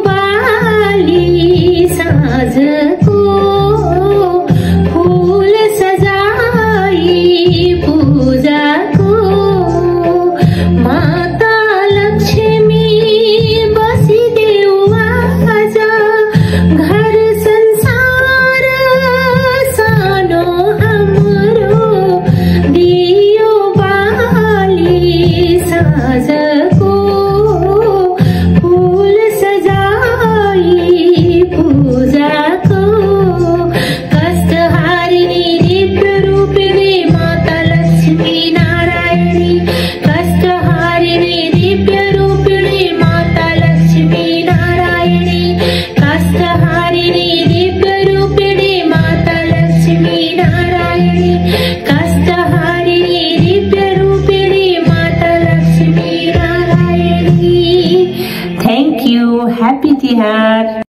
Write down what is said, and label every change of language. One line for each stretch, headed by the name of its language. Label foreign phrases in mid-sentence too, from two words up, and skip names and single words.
Nepali: बाली साँझको फूल सजाई पूजाको, माता लक्ष्मी बसिदेऊ आज घर संसार सानो हाम्रो, दियो बाली साँझको फूल सजाई पूजाको, कष्टहारिणी दिव्य रूपिणी माता लक्ष्मी नारायणी, कष्टहारिणी दिव्य रूपिणी माता लक्ष्मी नारायणी, कष्टहारिणी दिव्य रूपिणी माता लक्ष्मी नारायणी, कष्टहारिणी दिव्य रूपिणी माता लक्ष्मी नारायणी।
English: Thank you. Happy Tihar.